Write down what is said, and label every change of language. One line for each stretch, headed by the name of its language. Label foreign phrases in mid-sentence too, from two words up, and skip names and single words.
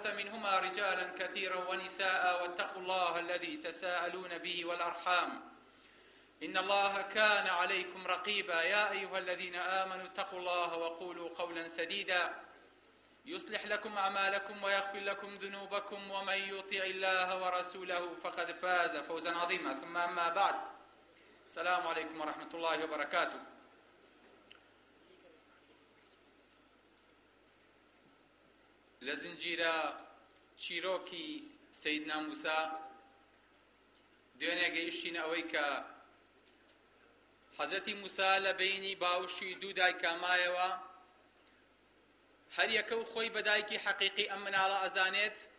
Arabic: منهما رجالا كثيرا ونساء واتقوا الله الذي تساءلون به والأرحام إن الله كان عليكم رقيبا يا أيها الذين آمنوا اتقوا الله وقولوا قولا سديدا يصلح لكم أعمالكم ويغفر لكم ذنوبكم ومن يطع الله ورسوله فقد فاز فوزا عظيما ثم أما بعد السلام عليكم ورحمة الله وبركاته.
Central Kurdish: لزنجيرا چیرۆکی سەیدنا موسا دوێنێ گەیشتینە ئەوەی کە حەزرەتی موسا لە بینی باوشی دوو دایکامایەوە هەر یەکە و خۆی بە دایکی حەقیقی ئەم مناڵە ئەزانێت